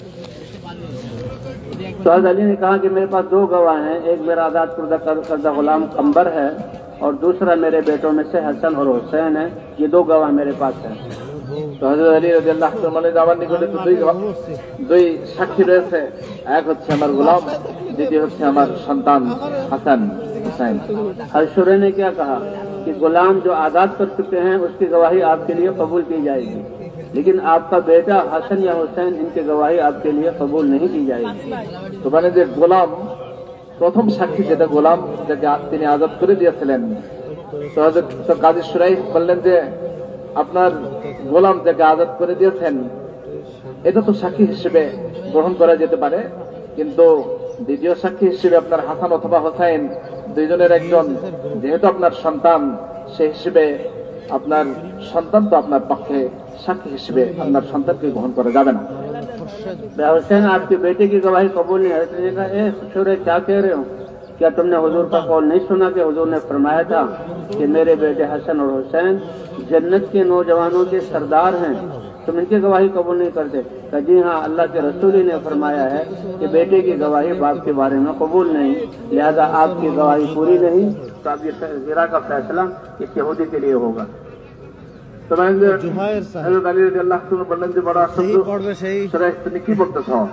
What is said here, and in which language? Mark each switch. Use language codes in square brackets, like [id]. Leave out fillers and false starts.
[hi] तो हजरत अली ने कहा कि मेरे पास 2 गवाह हैं, एक मेरा आजाद करदा गुलाम कंबर है और दूसरा मेरे बेटों में से हसन और हुसैन है, ये 2 गवाह मेरे पास हैं। [bn] তো হযরত আলী রাদিয়াল্লাহু তাআলা মানে আমার নিকটে তো দুই সাক্ষী রয়েছে, এক হচ্ছে আমার গোলাম, দ্বিতীয় হচ্ছে আমার সন্তান হাসান হুসাইন। [hi] हजरत शुरे ने क्या कहा कि गुलाम जो आजाद कर चुके हैं उसकी गवाही आपके लिए कबूल की जाएगी, लेकिन आपका बेटा हसन या हुसैन इनकी गवाही आपके लिए कबूल नहीं की जाएगी। [bn] তো মানে যে গোলাম প্রথম সাক্ষী যেটা গোলাম যাকে তিনি আজাদ করে দিয়েছিলেন, তো কাজী সুরাই বললেন যে আপনার গোলাম যাকে আজাদ করে দিয়েছেন এটা তো সাক্ষী হিসেবে গ্রহণ করা যেতে পারে, কিন্তু দ্বিতীয় সাক্ষী হিসেবে আপনার হাসান অথবা হোসাইন দুইজনের একজন যেহেতু আপনার সন্তান, সেই হিসেবে আপনার সন্তান তো আপনার পক্ষে সাক্ষী হিসেবে আপনার সন্তানকে গ্রহণ করা যাবে না। [hi] हुसैन आपके बेटे की गवाही कबूल नहीं है। उसने कहा, ए शुरे क्या कह रहे हो, क्या तुमने हुजूर का कौल नहीं सुना कि हुजूर ने फरमाया था कि मेरे बेटे हसन और हुसैन जन्नत के नौजवानों के सरदार हैं, तुम इनकी गवाही कबूल नहीं करते? कहा, जी हाँ, अल्लाह के रसूल ही ने फरमाया है कि बेटे की गवाही बाप के बारे में कबूल नहीं, लिहाजा आपकी गवाही पूरी नहीं, तो अब ये हीरा का फैसला इस यहूदी के लिए होगा। [bn] তো মানে যে হযরত আলী রাদিয়াল্লাহু তাআলা বললেন যে বড় আশ্চর্য, সুরাই তুমি কি বলতেছ?